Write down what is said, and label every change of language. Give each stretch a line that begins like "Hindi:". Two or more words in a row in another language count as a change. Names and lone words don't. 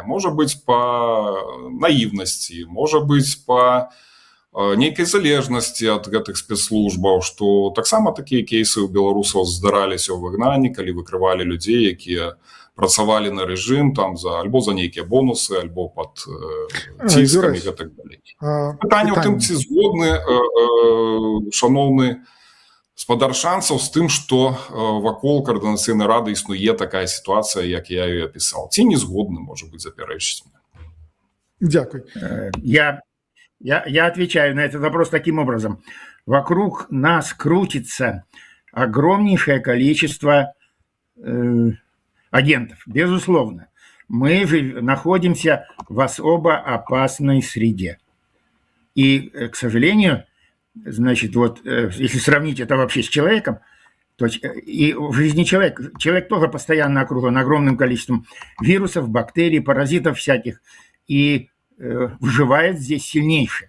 Belarusian: Можа быць, па наіўнасці, можа быць, па нейкай залежнасці ад гэтых спецслужбаў, што таксама такія кейсы ў беларусаў здараліся ў выгнанні, калі выкрывалі людзей, якія працавалі на рэжым там альбо за нейкія бонусы, альбо пад ціскамі і так далей. Пытанне ў тым, ці згодны шаноўны спадар Шанцаў з тым, што вакол Координаційнай рады існуе такая сітуацыя,
Ukrainian: як я її описав.
Belarusian: Ці не згодны,
Ukrainian: може бути, заперечить мене. Дякую.
Russian: Я отвечаю на этот вопрос таким образом. Вокруг нас крутится огромнейшее количество агентов, безусловно. Мы же находимся в особо опасной среде. И, к сожалению, значит, вот если сравнить это вообще с человеком, то и в жизни человек тоже постоянно окружен огромным количеством вирусов, бактерий, паразитов всяких, и выживает здесь сильнейший.